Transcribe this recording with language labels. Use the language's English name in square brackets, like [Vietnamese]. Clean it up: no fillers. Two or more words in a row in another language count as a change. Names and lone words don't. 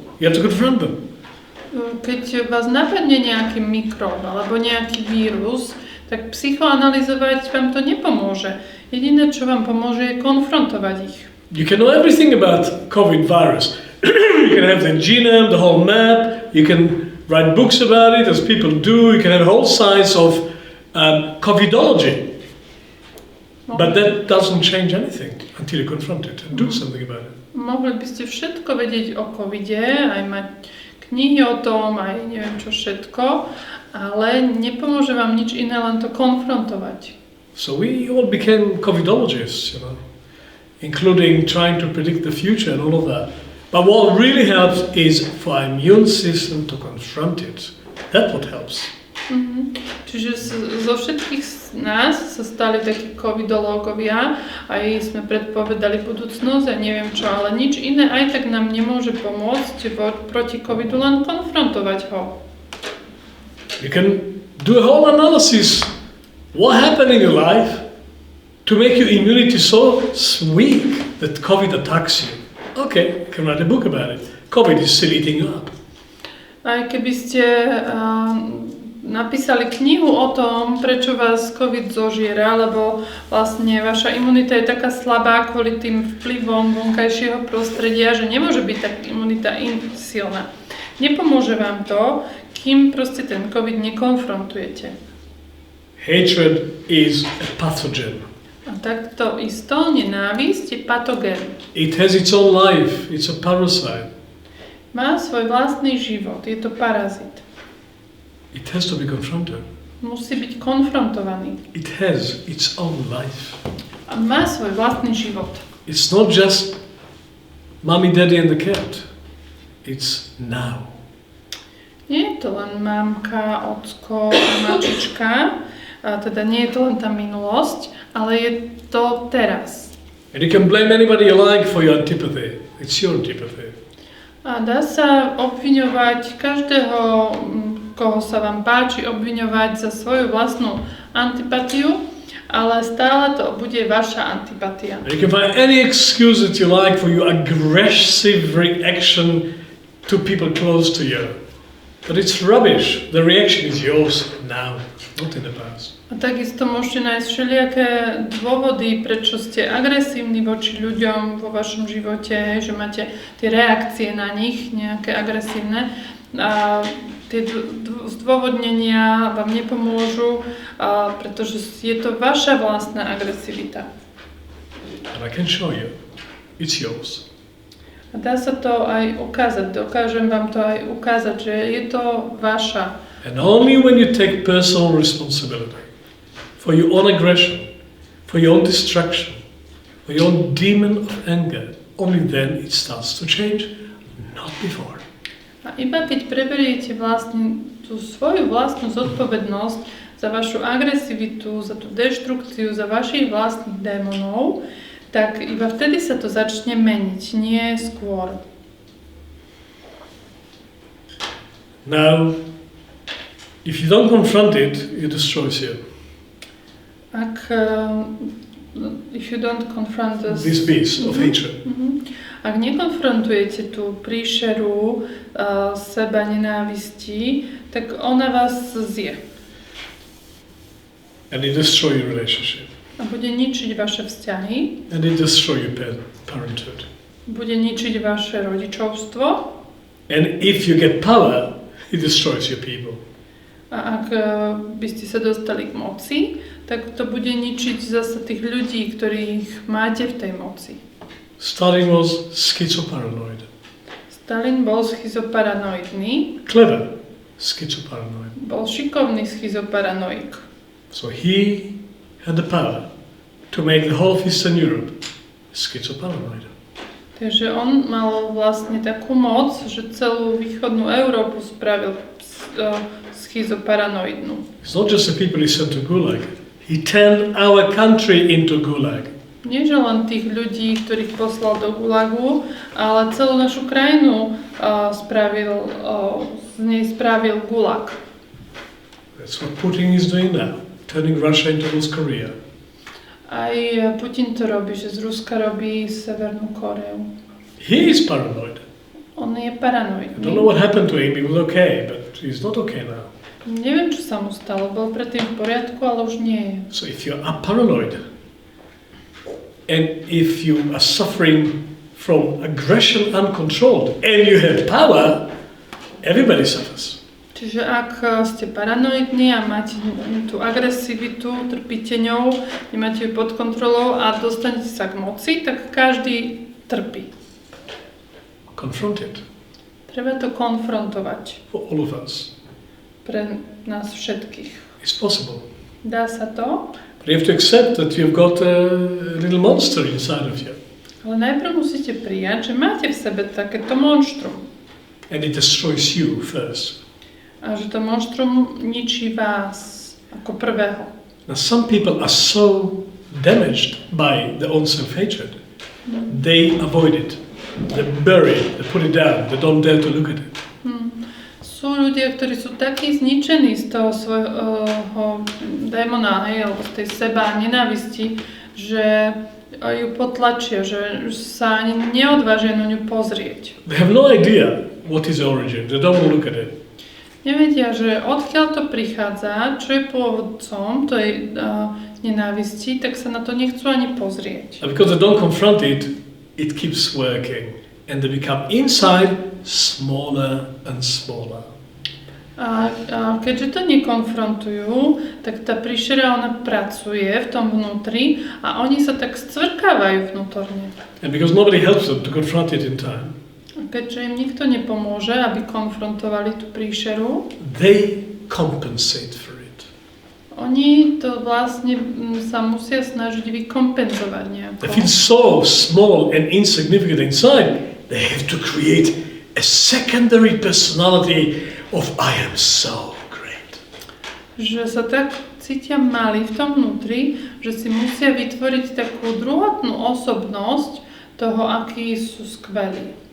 [English] You have to confront them. [Slovak] Keď vás napadne nejaký mikrob alebo nejaký vírus, tak psychoanalyzovať vám to nepomôže. Jediné, čo vám pomôže, je konfrontovať ich. [English] You can know everything about COVID virus. You can have the genome, the whole map. You can write books about it, as people do. You can have whole science of COVIDology. But that doesn't change anything until you confront it and do something about it. [Slovak] Mohli by ste všetko vedieť o covide, aj mať knihy o tom, aj neviem čo všetko, ale nepomôže vám nič iné, len to konfrontovať. [English] So we all became COVIDologists, you know, including trying to predict the future and all of that. But what really helps is for our immune system to confront it. That's what helps. [Slovak] Čiže zo všetkých nás sa stali takí covidológovia, aj sme predpovedali budúcnosť a neviem čo, ale nič iné aj tak nám nemôže pomôcť proti covidu, len konfrontovať ho. [English] You can do a whole analysis. What happened in your life to make your immunity so weak that COVID attacks you? Okay, you can write a book about it. COVID is still eating you up. [Slovak] Aj keby ste napísali knihu o tom, prečo vás COVID zožiera, lebo vlastne vaša imunita je taká slabá kvôli tým vplyvom vonkajšieho prostredia, že nemôže byť tak imunita silná. Nepomôže vám to, kým proste ten COVID nekonfrontujete. [English] Hatred is a pathogen. [Slovak] A takto isto nenávisť je patogén. [English] It has its own life. It's a parasite. [Slovak] Má svoj vlastný život, je to parazit. [English] It has to be confronted. [Slovak] Musí byť konfrontovaný. [English] It has its own life. [Slovak] A má svoj vlastný život. [English] It's not just mommy, daddy and the cat. It's now. [Slovak] Nie je to len mamka, ocko a mačička, a teda nie je to len tá minulosť, ale je to teraz. [English] And you can blame anybody you like for your antipathy. It's your antipathy. [Slovak] A dá sa obviňovať každého, koho sa vám páči, obviňovať za svoju vlastnú antipatiu, ale stále to bude vaša antipatia. [English] And you can find any excuse that you like for your aggressive reaction to people close to you. But it's rubbish. The reaction is yours now, not in the past. [Slovak] A takisto môžete nájsť všelijaké dôvody, prečo ste agresívni voči ľuďom vo vašom živote, že máte tie reakcie na nich, nejaké agresívne. A tie zdôvodnenia vám nepomôžu, pretože je to vaša vlastná agresivita. [English] And I can show you. It's yours. [Slovak] A dá sa to aj ukázať, dokážem vám to aj ukázať, že je to vaša. [English] And only when you take personal responsibility for your own aggression, for your own destruction, for your own demon of anger, only then it starts to change, not before. [Slovak] A iba keď preberiete vlastne tú svoju vlastnú zodpovednosť za vašu agresivitu, za tú deštrukciu, za vašich vlastných démonov, tak iba vtedy sa to začne meniť, nie skôr. [English] Now, if you don't confront it, it destroys you. If you don't confront this beast of hatred. [Slovak] Ak nekonfrontujete tú príšeru seba nenávisti, tak ona vás zje. [English] And it destroys your relationship. [Slovak] A bude ničiť vaše vzťahy. [English] And it destroys your parenthood. [Slovak] Bude ničiť vaše rodičovstvo. [English] And if you get power, it destroys your people. [Slovak] A ak by ste sa dostali k moci, tak to bude ničiť zase tých ľudí, ktorých máte v tej moci. [English] Stalin was schizoparanoid. [Slovak] Stalin bol schizoparanoidný. [English] Clever schizoparanoid. [Slovak] Bol šikovný schizoparanoik. [English] So he had the power to make the whole of Eastern Europe schizoparanoid. [Slovak] Takže on mal vlastne takú moc, že celú východnú Európu spravil schizoparanoidnú. [English] It's not just the people he sent to Gulag. He turned our country into Gulag. [Slovak] Nie že len tých ľudí, ktorých poslal do Gulagu, ale celú našu krajinu z nej spravil Gulag. [English] That's what Putin is doing now, turning Russia into North Korea. [Slovak] Aj Putin to robí, že z Ruska robí Severnú Koreu. [English] He is paranoid. [Slovak] On je paranoidný. [English] I don't know what happened to him. He was okay, but he's not okay now. [Slovak] Neviem, čo sa mu stalo. Bol predtým v poriadku, ale už nie je. [English] So if you are paranoid, and if you are suffering from aggression uncontrolled, and you have power, everybody suffers. [Slovak] Čiže ak ste paranoidní a máte tú agresivitu, trpíte ňou, nemáte ju pod kontrolou a dostanete sa k moci, tak každý trpí. [English] Confront it. [Slovak] Treba to konfrontovať. [English] For all of us. [Slovak] Pre nás všetkých. [English] It's possible. [Slovak] Dá sa to? [English] But you have to accept that you've got a little monster inside of you. [Slovak] Ale najprv musíte prijať, že máte v sebe takéto monštrum. [English] And it destroys you first. [Slovak] A že to monštrum ničí vás ako prvého. [English] Now some people are so damaged by their own self-hatred. They avoid it. They bury it. They put it down. They don't dare to look at it. [Slovak] Sú ľudia, ktorí sú takí zničení z toho svojho démona, alebo z tej seba nenávisti, že ju potlačia, že sa ani neodvážia na ňu pozrieť. [English] They have no idea what is the origin. They don't want to look at it. [Slovak] Nevedia, že odkiaľ to prichádza, čo je pôvodcom tej nenávisti, tak sa na to nechcú ani pozrieť. [English] And because they don't confront it, it keeps working. And they become inside smaller and smaller. [Slovak] A keďže to nekonfrontujú, tak tá príšera, ona pracuje v tom vnútri a oni sa tak scvrkávajú vnútorne. [English] And because nobody helps them to confront it in time, [Slovak] A keďže im nikto nepomôže, aby konfrontovali tú príšeru, [English] they compensate for it. [Slovak] oni to vlastne sa musia snažiť vykompenzovať nejako. [English] They feel so small and insignificant inside, they have to create a secondary personality of I am so great. [Slovak] Že sa tak cítia malí v tom vnútri, že si musia vytvoriť takú druhotnú osobnosť toho, akí sú skvelí.